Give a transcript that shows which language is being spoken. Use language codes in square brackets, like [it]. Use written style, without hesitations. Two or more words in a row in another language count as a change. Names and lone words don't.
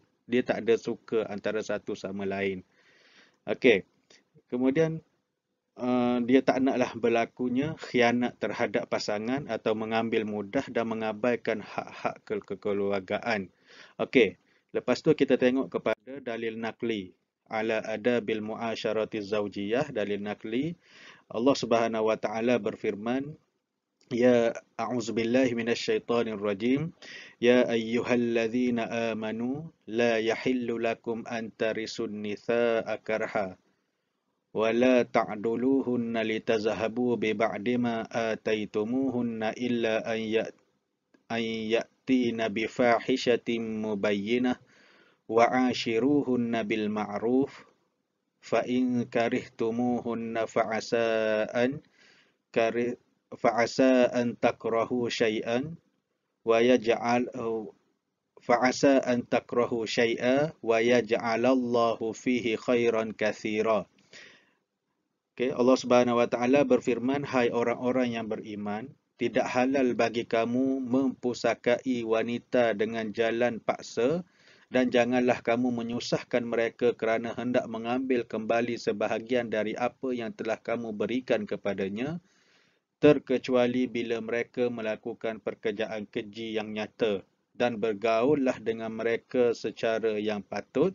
[ms] Dia tak ada suka antara satu sama lain. Okey. Kemudian dia tak naklah berlakunya khianat terhadap pasangan atau mengambil mudah dan mengabaikan hak-hak kekeluargaan. Okey. Lepas tu kita tengok kepada dalil nakli [ar] على آداب المعاشرة الزوجية. [ms] Dalil nakli, [ar] الله سبحانه وتعالى [ms] berfirman, [ar] يا أعوذ بالله من الشيطان الرجيم, يا أيها الذين آمنوا لا يحل لكم أن ترثوا النساء كرها ولا تعضلوهن لتذهبوا ببعض ما آتيتموهن إلا أن يأتين بفاحشة مبينة وعاشروهن بالمعروف فإن كرهتموهن فعسى أن تكرهوا شيئا ويجعل فعسى أن تكرهوا شيئا ويجعل الله فيه خيرا كثيرا. [ms] Okay, [ar] الله سبحانه وتعالى [ms] berfirman, hai orang-orang yang beriman, tidak halal bagi kamu mempusakai wanita dengan jalan paksa, dan janganlah kamu menyusahkan mereka kerana hendak mengambil kembali sebahagian dari apa yang telah kamu berikan kepadanya, terkecuali bila mereka melakukan pekerjaan keji yang nyata, dan bergaullah dengan mereka secara yang patut.